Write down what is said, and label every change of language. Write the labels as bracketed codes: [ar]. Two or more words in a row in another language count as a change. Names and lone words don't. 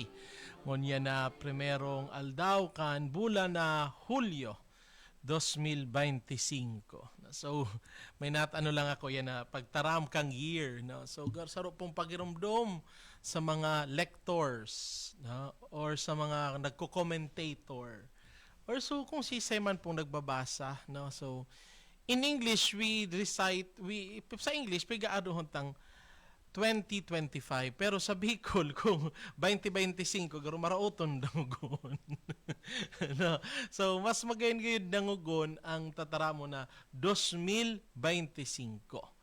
[bik] Ngunya na primerong aldaw kan bulan na Hulyo 2025. So, may natano lang ako yan na pagtaram kang year. No? So, saro pong pagirumdom sa mga lectors, no? Or sa mga nagko-commentator. Or so, kung si man pong nagbabasa. No? So, [en] in English, [bik] sa English, pigaado tang 2025. Pero sa Bicol, kung 2025, garo marauton dangugon. No? So, mas magayon dangugon ang tatara mo na 2025.